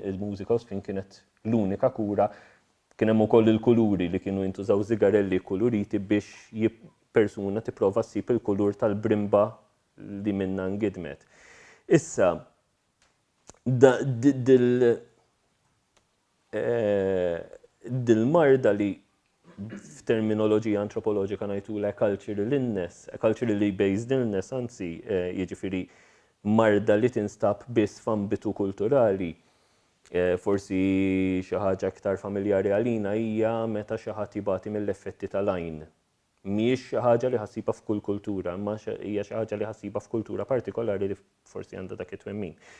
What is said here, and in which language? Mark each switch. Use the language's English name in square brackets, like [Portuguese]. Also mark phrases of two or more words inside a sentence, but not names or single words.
[Maltese] Il-mużika u sfin kienet l-unika kura, kien hemm ukoll il-kuluri li kienu jintużaw żigarelli kuluriti biex persuna tipprova ssib il-kulur tal-brimba li minnha ngidmet. Issa, dil-marda li f'terminoloġija antropoloġika ngħidula [English] culturally based illness, [Maltese] anzi, jiġifieri marda li tinstab biss f'ambitu kulturali. Forsi xi ħaġa aktar familjari għalina hija meta xi ħadd jibati mill-effetti tal-għajn. Mhijiex xi ħaġa li ħassiba f'kull kultura, imma hija xi ħaġa li ħassiba f'kultura partikolari li forsi għandha dak it-twemmin.